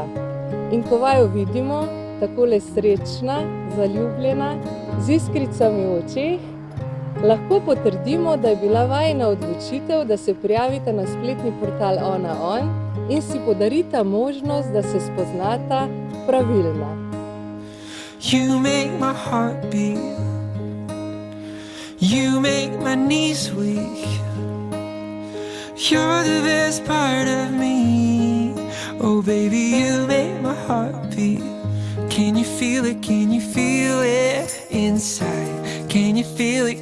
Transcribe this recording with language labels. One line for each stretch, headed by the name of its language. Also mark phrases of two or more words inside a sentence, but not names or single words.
Slovenian: In ko vaju vidimo, takole srečna, zaljubljena, z iskricami v očeh, lahko potrdimo, da je bila vajina odločitev, da se prijavita na spletni portal OnaOn in si podarita možnost, da se spoznata pravilno.
English: You make my heart beat. You make my knees weak. You're the best part of me. Oh baby, you make my heart beat. Can you feel it? Can you feel it inside? Can you feel it?